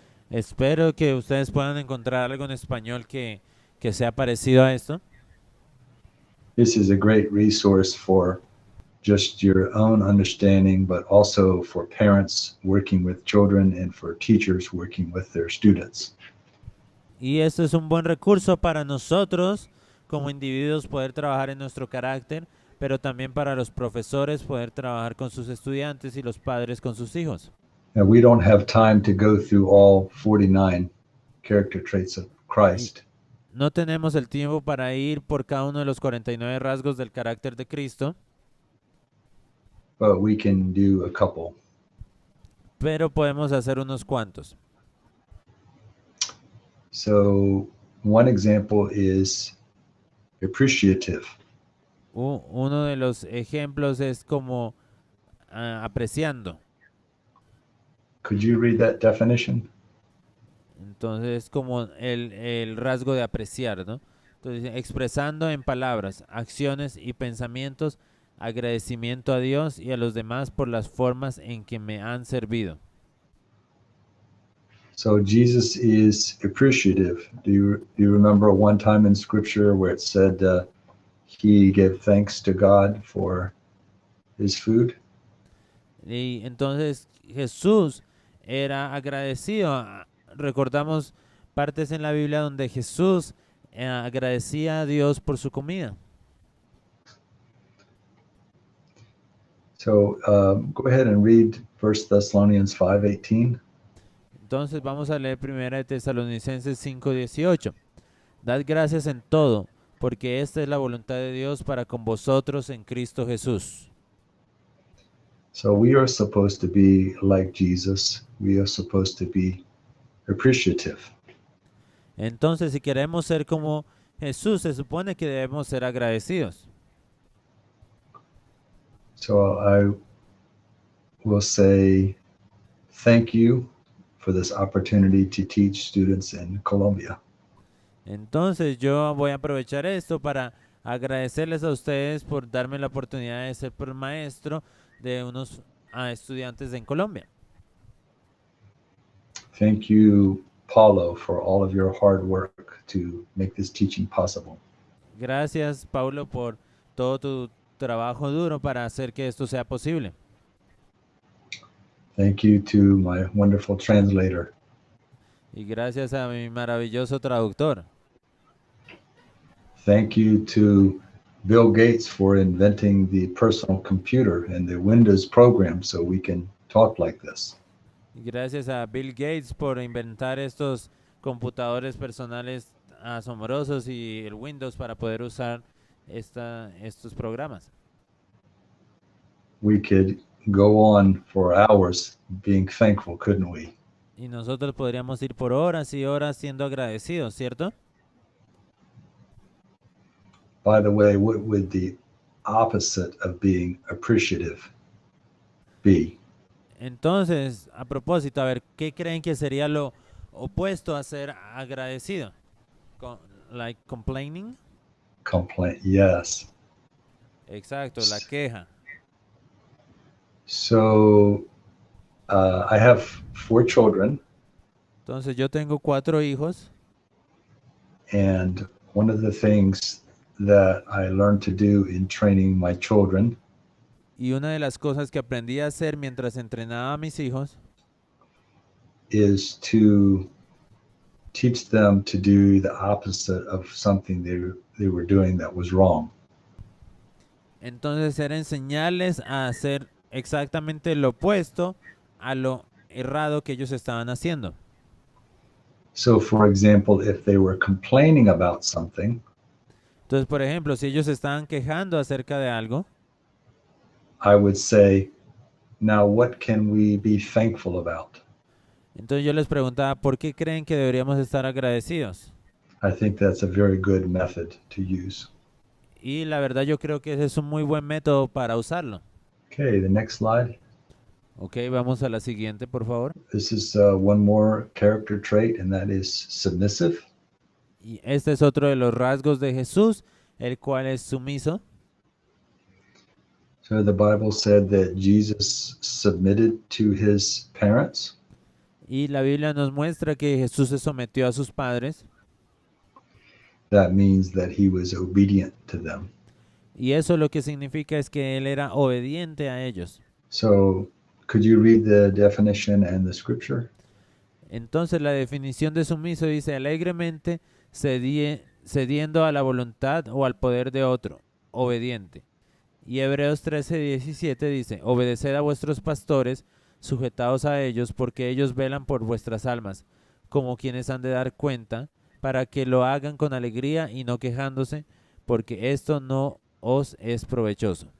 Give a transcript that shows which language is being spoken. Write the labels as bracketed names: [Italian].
[Spanish] Espero que ustedes puedan encontrar algo en español que sea parecido a esto. [English] This is a great resource for just your own understanding, but also for parents working with children and for teachers working with their students. [Spanish] Y esto es un buen recurso para nosotros como individuos poder trabajar en nuestro carácter, pero también para los profesores poder trabajar con sus estudiantes y los padres con sus hijos. [English] Now, we don't have time to go through all 49 character traits of Christ, [Spanish] No tenemos el tiempo para ir por cada uno de los 49 rasgos del carácter de Cristo, [English] but we can do a couple. [Spanish] pero podemos hacer unos cuantos. [English] So one example is appreciative. [Spanish] Uno de los ejemplos es como apreciando. [English] Could you read that definition? [Spanish] Entonces, como el rasgo de apreciar, ¿no? Entonces, expresando en palabras, acciones y pensamientos agradecimiento a Dios y a los demás por las formas en que me han servido. [English] So Jesus is appreciative. Do you remember one time in Scripture where it said he gave thanks to God for his food? [Spanish] Y entonces Jesús era agradecido. Recordamos partes en la Biblia donde Jesús agradecía a Dios por su comida. [English] So go ahead and read 1 Thessalonians 5:18. [Spanish] Entonces vamos a leer 1 de Tesalonicenses 5:18. Dad gracias en todo, porque esta es la voluntad de Dios para con vosotros en Cristo Jesús. [English] So we are supposed to be like Jesus. We are supposed to be appreciative. [Spanish] Entonces, si queremos ser como Jesús, se supone que debemos ser agradecidos. [English] So I will say thank you for this opportunity to teach students in Colombia. [Spanish] Entonces, yo voy a aprovechar esto para agradecerles a ustedes por darme la oportunidad de ser maestro de unos estudiantes en Colombia. [English] Thank you, Paulo, for all of your hard work to make this teaching possible. [Spanish] Gracias, Paulo, por todo tu trabajo duro para hacer que esto sea posible. [English] Thank you to my wonderful translator. [Spanish] Y gracias a mi maravilloso traductor. [English] Thank you to Bill Gates for inventing the personal computer and the Windows program so we can talk like this. [Spanish] Y gracias a Bill Gates por inventar estos computadores personales asombrosos y el Windows para poder usar estos programas. [English] We could go on for hours being thankful, couldn't we? [Spanish] Y nosotros podríamos ir por horas y horas siendo agradecidos, ¿cierto? [English] By the way, what would the opposite of being appreciative be? [Spanish] Entonces, a propósito, a ver, ¿qué creen que sería lo opuesto a ser agradecido? [English] Like complaining? Complaint, yes. [Spanish] Exacto, la queja. [English] So I have 4 children, [Spanish] Entonces, yo tengo 4 hijos [English] and one of the things that I learned to do in training my children [Spanish] y una de las cosas que aprendí a hacer mientras entrenaba a mis hijos [English] is to teach them to do the opposite of something they were doing that was wrong. [Spanish] entonces era enseñarles a hacer exactamente lo opuesto a lo errado que ellos estaban haciendo. [English] So, for example, if they were complaining about something, [Spanish] Entonces, por ejemplo, si ellos estaban quejando acerca de algo, [English] I would say, now what can we be thankful about? [Spanish] entonces yo les preguntaba, ¿por qué creen que deberíamos estar agradecidos? [English] I think that's a very good method to use. [Spanish] Y la verdad yo creo que ese es un muy buen método para usarlo. [English] Okay, the next slide. [Spanish] Ok, vamos a la siguiente, por favor. [English] This is one more character trait, and that is submissive. [Spanish] Y este es otro de los rasgos de Jesús, el cual es sumiso. [English] So the Bible said that Jesus submitted to his parents. [Spanish] Y la Biblia nos muestra que Jesús se sometió a sus padres. [English] That means that he was obedient to them. [Spanish] Y eso lo que significa es que él era obediente a ellos. [English] So could you read the definition and the scripture? [Spanish] Entonces la definición de sumiso dice alegremente cediendo a la voluntad o al poder de otro, obediente. Y Hebreos 13:17 dice, obedeced a vuestros pastores, sujetaos a ellos, porque ellos velan por vuestras almas, como quienes han de dar cuenta, para que lo hagan con alegría y no quejándose, porque esto no os es provechoso.